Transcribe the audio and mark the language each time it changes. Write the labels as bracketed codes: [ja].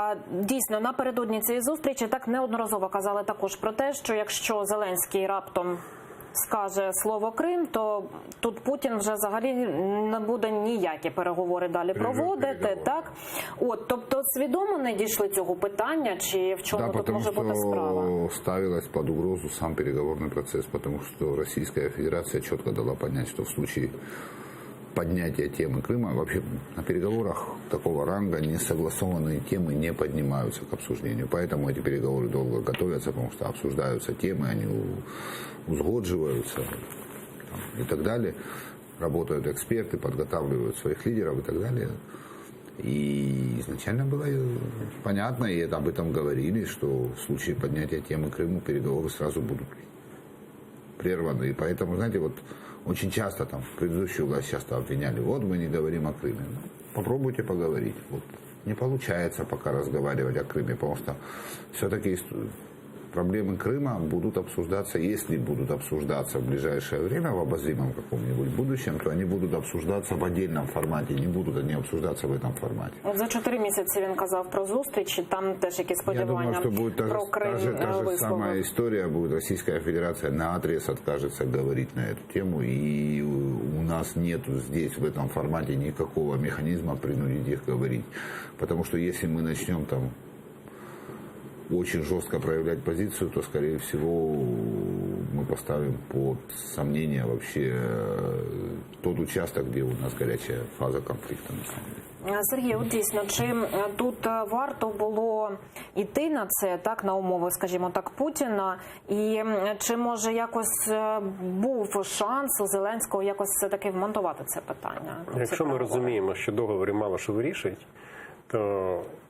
[uk] Дійсно, напередодні цієї зустрічі так неодноразово казали також про те, що якщо Зеленський раптом скаже слово Крим, то тут Путін вже взагалі не буде ніякі переговори далі проводити. Так? От, тобто свідомо не дійшли цього питання, чи в чому тут може бути справа? [ru] Да, ставилась под угрозу сам переговорный процесс, потому что Российская Федерация четко дала понять, что в случае поднятия темы Крыма, вообще на переговорах такого ранга несогласованные темы не поднимаются к обсуждению. Поэтому эти переговоры долго готовятся, потому что обсуждаются темы, они узгодживаются и так далее. Работают эксперты, подготавливают своих лидеров и так далее. И изначально было понятно, и об этом говорили, что в случае поднятия темы Крыма переговоры сразу будут прерваны. И поэтому, знаете, вот очень часто там предыдущую власть часто обвиняли, вот мы не говорим о Крыме. Ну, попробуйте поговорить. Вот. Не получается пока разговаривать о Крыме, потому что все-таки проблемы Крыма будут обсуждаться, если будут обсуждаться в ближайшее время, в обозримом каком-нибудь будущем, то они будут обсуждаться в отдельном формате, не будут они обсуждаться в этом формате. [uk] От за 4 місяці він казав про зустрічі, там теж якісь сподівання. [ru] Я думаю, что будет [uk] про Крим [ru] та же самая история, будет Российская Федерация наотрез откажется говорить на эту тему, и у нас нет здесь, в этом формате, никакого механизма принудить их говорить. Потому что если мы начнем там очень жестко проявлять позицию, то, скорее всего, мы поставим под сомнение вообще тот участок, где у нас горячая фаза конфликта, на самом деле. [uk] Сергій, от дійсно, чи тут варто було йти на це, так, на умови, скажімо так, Путіна, і чи, може, якось був шанс у Зеленського якось все-таки вмонтувати це питання? Якщо ми розуміємо, що договори мало що вирішують, то